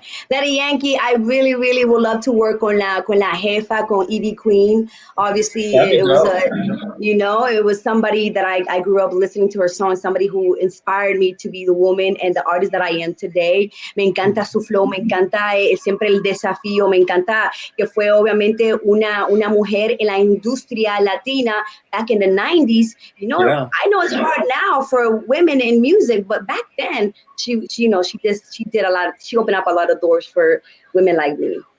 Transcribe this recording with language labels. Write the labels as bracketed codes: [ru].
[en] Daddy Yankee, I really, really would love to work [es] con la jefa, con Ivy Queen. [en] Obviously, it was somebody that I grew up listening to her songs, somebody who inspired me to be the woman and the artist that I am today. [es] Me encanta su flow, me encanta siempre el desafío, me encanta que fue obviamente una mujer en la industria latina [en] back in the 90s. I know it's hard now for women in music, but back then she did a lot. She opened up a lot of doors for women like me.